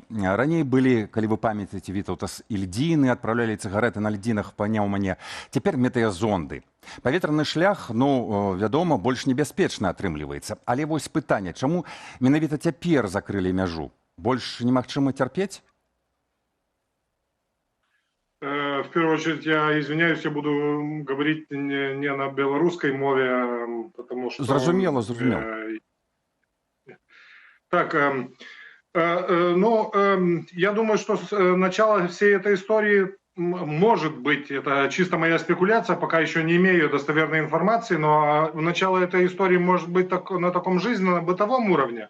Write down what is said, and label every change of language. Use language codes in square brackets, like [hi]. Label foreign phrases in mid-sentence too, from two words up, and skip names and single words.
[be] Раней былі, калі вы памятаеце, Вітаўтас, ільдзіны, адпраўлялі цыгарэты на льдзінах па Няўмане. Цяпер метэазонды. Паветраны шлях, вядома, больш небяспечна атрымліваецца. Але вось пытанне, чаму менавіта цяпер закрылі мяжу? Больш немагчыма цярпець? [ru] В первую очередь, я извиняюсь, я буду говорить не на белорусской мове, потому что... [be] Зразумела. [ru] Так, Я думаю, что начало всей этой истории, может быть, это чисто моя спекуляция, пока еще не имею достоверной информации, но начало этой истории может быть на таком жизненно-бытовом уровне.